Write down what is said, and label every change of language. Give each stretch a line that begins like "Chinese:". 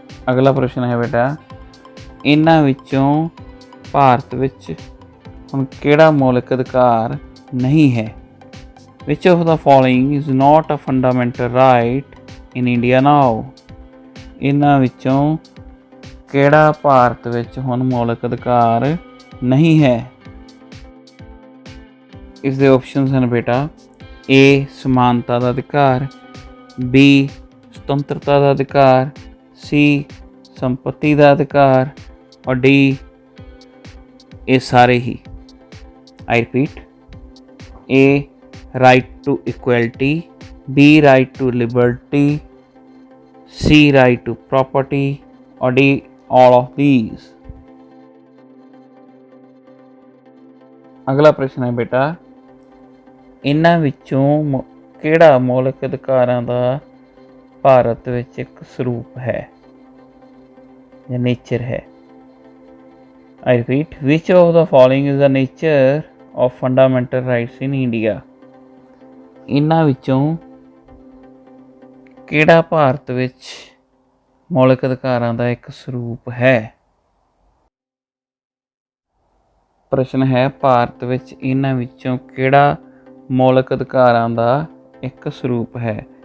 Punjabi: ਅਗਲਾ ਪ੍ਰਸ਼ਨ ਹੈ ਬੇਟਾ, ਇਹਨਾਂ ਵਿੱਚੋਂ ਭਾਰਤ ਵਿੱਚ ਹੁਣ ਕਿਹੜਾ ਮੌਲਿਕ ਅਧਿਕਾਰ ਨਹੀਂ ਹੈ?
English: Which of the following is not a fundamental right in India now?
Punjabi: ਇਹਨਾਂ ਵਿੱਚੋਂ ਕਿਹੜਾ ਭਾਰਤ ਵਿੱਚ ਹੁਣ ਮੌਲਿਕ ਅਧਿਕਾਰ ਨਹੀਂ ਹੈ? ਇਸ ਦੇ ਆਪਸ਼ਨਸ ਹਨ ਬੇਟਾ, ਏ, ਸਮਾਨਤਾ ਦਾ ਅਧਿਕਾਰ। ਬੀ, ਸੁਤੰਤਰਤਾ ਦਾ ਅਧਿਕਾਰ। ਸੀ, ਸੰਪਤੀ ਦਾ ਅਧਿਕਾਰ। ਔਰ ਡੀ, ਇਹ ਸਾਰੇ ਹੀ।
English: I repeat, A, right to equality. B, right to liberty. C, right to property. Or D, all of these.
Punjabi: ਅਗਲਾ ਪ੍ਰਸ਼ਨ ਹੈ ਬੇਟਾ, ਇਹਨਾਂ ਵਿੱਚੋਂ ਕਿਹੜਾ ਮੌਲਿਕ ਅਧਿਕਾਰਾਂ ਦਾ ਭਾਰਤ ਵਿੱਚ ਇੱਕ ਸਰੂਪ ਹੈ ਜਾਂ ਨੇਚਰ ਹੈ?
English: I repeat, which of the following is the nature of fundamental rights in India?
Punjabi: ਇਹਨਾਂ ਵਿੱਚੋਂ ਕਿਹੜਾ ਭਾਰਤ ਵਿੱਚ ਮੌਲਿਕ ਅਧਿਕਾਰਾਂ ਦਾ ਇੱਕ ਸਰੂਪ ਹੈ? ਪ੍ਰਸ਼ਨ ਹੈ, ਭਾਰਤ ਵਿੱਚ ਇਹਨਾਂ ਵਿੱਚੋਂ ਕਿਹੜਾ ਮੌਲਿਕ ਅਧਿਕਾਰਾਂ ਦਾ ਇੱਕ ਸਰੂਪ ਹੈ?